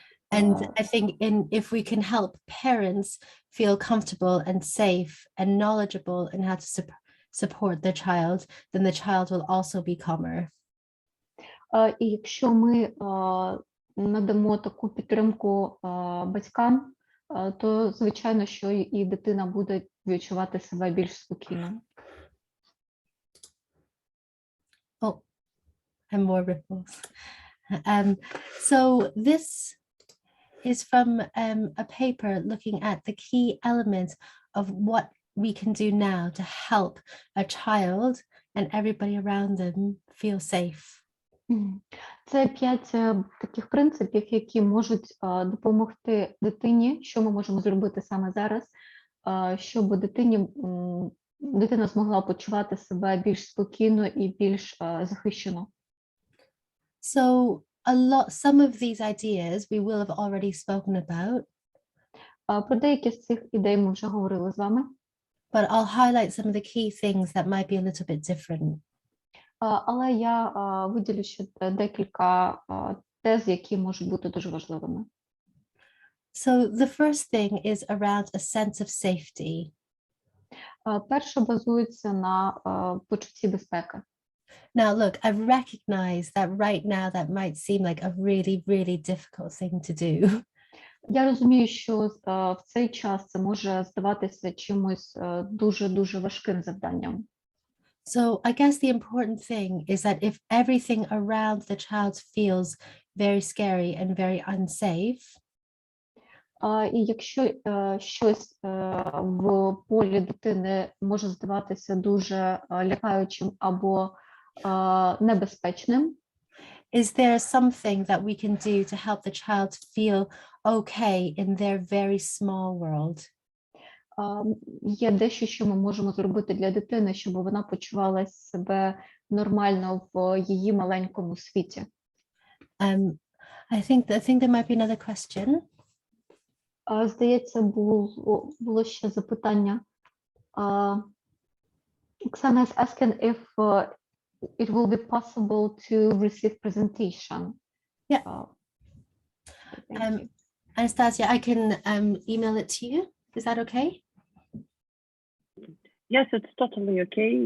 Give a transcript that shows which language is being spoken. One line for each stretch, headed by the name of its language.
English: And I think if we can help parents feel comfortable and safe and knowledgeable in how to support their child, then the child will also be calmer.
Ukrainian: І якщо ми надамо таку підтримку батькам, то звичайно, що і дитина буде відчувати себе більш спокійно.
English: Oh, and more ripples. So this is from a paper looking at the key elements of what we can do now to help a child and everybody around them feel safe.
Ukrainian: Це 5 таких принципів, які можуть допомогти дитині, що ми можемо зробити саме зараз, щоб дитина змогла почувати себе більш спокійно і більш захищено.
English: So some of these ideas we will have already spoken about.
Ukrainian: Про деякі з цих ідей ми вже говорили з вами.
English: But I'll highlight some of the key things that might be a little bit different.
Ukrainian: Але я виділю ще декілька тез, які можуть бути дуже важливими.
English: So the first thing is around a sense of safety.
Ukrainian: Перше базується на почутті безпеки.
English: Now, look, I've recognized that right now that might seem like a really, really difficult thing to do.
Ukrainian: Я розумію, що в цей час це може здаватися чимось дуже-дуже важким завданням.
English: So I guess the important thing is that if everything around the child feels very scary and very unsafe,
Ukrainian: і якщо щось в полі дитини може здаватися дуже лякаючим або небезпечним,
English: is there something that we can do to help the child feel okay in their very small world?
Ukrainian: Є дещо, що ми можемо зробити для дитини, щоб вона почувала себе нормально в її маленькому світі.
English: I think there might be another question.
Ukrainian: Здається, було ще запитання.
English: Оксана is asking if it will be possible to receive presentation. Yeah. Anastasia, I can email it to you. Is that okay? Yes, it's totally okay.